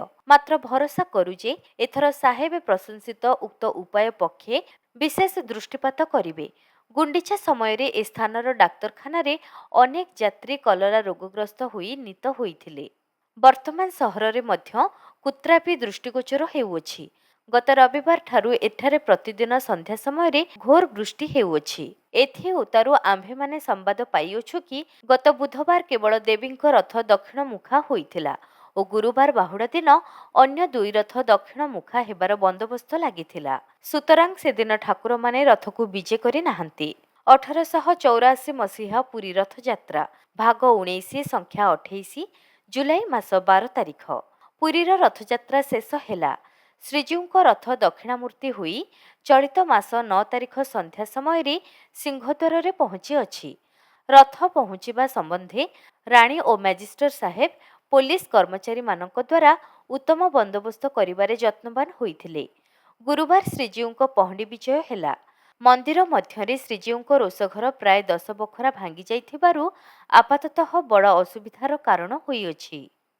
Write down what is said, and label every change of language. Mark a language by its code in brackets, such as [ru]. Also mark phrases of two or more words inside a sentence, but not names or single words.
[or] ମାତ୍ର ଭରସା କରୁ ଯେ ଏଥର ସାହେବ ପ୍ରଶଂସିତ ଉକ୍ତ ଉପାୟ ପକ୍ଷେ ବିଶେଷ ଦୃଷ୍ଟିପାତ କରିବେ। ଗୁଣ୍ଡିଚା ସମୟ ରେ ଏ ସ୍ଥାନର ଡାକ୍ତରଖାନା ରେ ଅନେକ ଯାତ୍ରୀ କଲେରା ରୋଗଗ୍ରସ୍ତ ହୋଇ ନିତ ହୋଇଥିଲେ। ବର୍ତ୍ତମାନ ସହର ରେ ମଧ୍ୟ କୁତ୍ରାପି ଦୃଷ୍ଟିଗୋଚର ହେଉଛି। ଗତ ରବିବାର ଠାରୁ ଏଠାରେ ପ୍ରତିଦିନ ସନ୍ଧ୍ୟା ସମୟ ରେ ଘୋର ବୃଷ୍ଟି ହେଉଛି। ଏଥି ଉତ୍ତାରୁ ଆମ୍ଭେ ମାନେ ସମ୍ବାଦ ପାଇଅଛୁ କି ଗତ ବୁଧବାର କେବଳ ଦେବୀଙ୍କ ରଥ ଦକ୍ଷିଣ ମୁଖା ହୋଇଥିଲା ଔର ଗୁରୁବାର ବାହୁଡ଼ା ଦିନ ଅନ୍ୟ 2 ରଥ ଦକ୍ଷିଣ ମୁଖା ହେବାର ବନ୍ଦୋବସ୍ତ ଲାଗିଥିଲା। ସୁତରାଂ ସେ ଦିନ ଠାକୁର ମାନେ ରଥ କୁ ବିଜେ କରି ନାହାନ୍ତି। 1884 ମସିହା ପୁରୀ ରଥଯାତ୍ରା ଭାଗ 19 ସଂଖ୍ୟା 28 ଜୁଲାଇ ମାସ 12 ତାରିଖ। ପୁରୀର ରଥଯାତ୍ରା ଶେଷ ହେଲା। ଶ୍ରୀଜୀଉଙ୍କ ରଥ ଦକ୍ଷିଣାମୂର୍ତ୍ତି ହୋଇ ଚଳିତ ମାସ 9 ତାରିଖ ସନ୍ଧ୍ୟା ସମୟ ରେ ସିଂହଦ୍ୱାର ରେ ପହଞ୍ଚି ଅଛି। ରଥ ପହଞ୍ଚିବା ସମ୍ବନ୍ଧେ ରାଣୀ ଓ ମ୍ୟାଜିଷ୍ଟ୍ରେଟ ସାହେବ ପୋଲିସ କର୍ମଚାରୀମାନଙ୍କ ଦ୍ୱାରା ଉତ୍ତମ ବନ୍ଦୋବସ୍ତ କରିବାରେ ଯତ୍ନବାନ ହୋଇଥିଲେ। ଗୁରୁବାର ଶ୍ରୀଜୀଉଙ୍କ ପହଣ୍ଡି ବିଜୟ ହେଲା। ମନ୍ଦିର ମଧ୍ୟରେ ଶ୍ରୀଜୀଉଙ୍କ ରୋଷଘର ପ୍ରାୟ 10 ବଖରା ଭାଙ୍ଗି ଯାଇଥିବାରୁ ଆପାତତଃ ବଡ଼ ଅସୁବିଧାର କାରଣ ହୋଇଅଛି।